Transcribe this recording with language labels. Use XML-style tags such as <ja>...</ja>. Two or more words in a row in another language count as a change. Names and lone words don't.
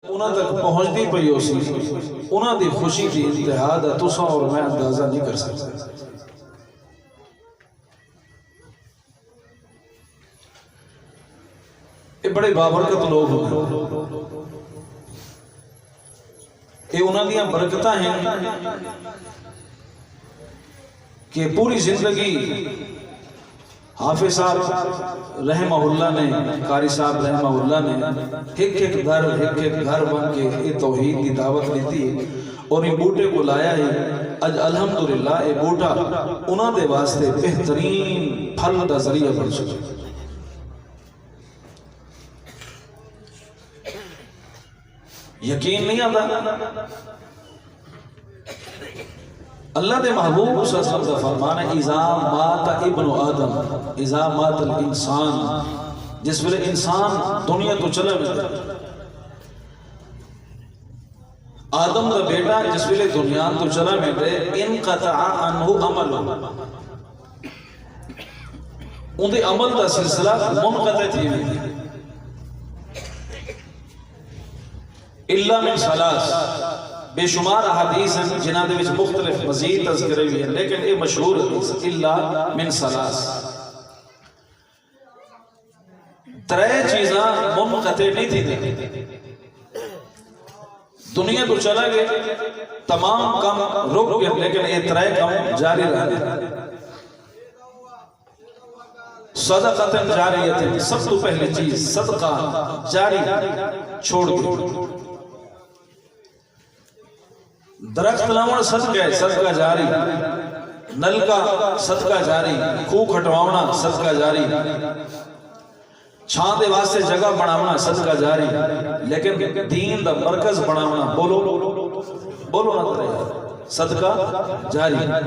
<pa>انہاں تک پہنچتی پئی ہو سی انہاں دی خوشی دی انتہا دا تساں اور میں اندازہ نہیں کر سکتا۔ یہ بڑے بابرکت لوگ ہوتے یہ انہاں دیاں برکتاں ہیں کہ پوری زندگی حافظ صاحب</pa> <ar>رحمہ اللہ</ar> <pa>نے قاری صاحب</pa> <ar>رحمہ اللہ</ar> <pa>نے ایک گھر بن کے یہ توحید کی دعوت دیتی ہے اور یہ بوٹے کو لایا ہے۔ اج الحمدللہ یہ بوٹا انہاں دے واسطے بہترین پھل دا ذریعہ بن چکا۔ یقین نہیں آتا اللہ دے محبوب</pa> <ar>صلی اللہ علیہ وسلم</ar> <pa>کا فرمان ہے</pa> <ar>اذا مات ابن آدم اذا مات الانسان،</ar> <pa>جس ویلے انسان دنیا تو چلا گیا آدم دا بیٹا جس ویلے دنیا تو چلا گیا</pa> <ar>انقطع عنہ عمل</ar> <pa>ان دے عمل دا سلسلہ منقطع تھی ہوئی</pa> <ar>الا من ثلاث،</ar> <pa>بے شمار حدیث ہیں جنہاں دے وچ مختلف مزید تذکرے بھی ہیں لیکن یہ مشہور حدیث</pa> <ar>الا من ثلاث،</ar> <pa>ترے چیزاں منقطع نہیں تھی دنیا تو چلا گئے تمام کام رک گئے لیکن یہ ترے کام جاری رہے۔</pa> <ar>صدقۃ جاریہ،</ar> <pa>سب تو پہلی چیز صدقہ جاری چھوڑ گئے، درخت لاؤنا صدقہ ہے صدقہ جاری، نل کا صدقہ جاری، کوہ کھٹواؤنا صدقہ جاری، چھان دے واسطے جگہ بناونا صدقہ جاری، لیکن دین دا مرکز بناونا بولو نہ کرے صدقہ جاری۔</pa>